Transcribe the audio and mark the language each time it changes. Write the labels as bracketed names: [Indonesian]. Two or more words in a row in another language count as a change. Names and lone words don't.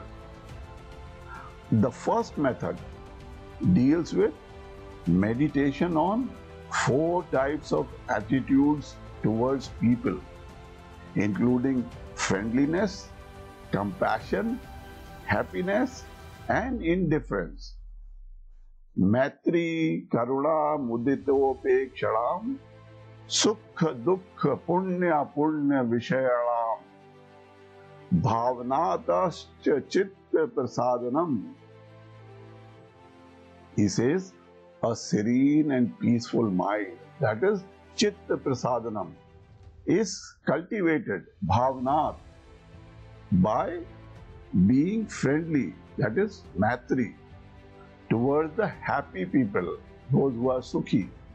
[English] The first method deals with meditation on 4 types of attitudes towards people, including friendliness, compassion, happiness, and indifference. [Sanskrit] Maitri, Karuna, Muditopeksharam, Sukha, Dukha, Punya, Punya, Vishayalam, Bhavanatascha, Chitta, Prasadanam. [English] He says, a serene and peaceful mind, that is [Sanskrit] Chitta Prasadanam, [English] is cultivated, Bhavanat, by being friendly, that is Maitri, towards the happy people, those who are Sukhi,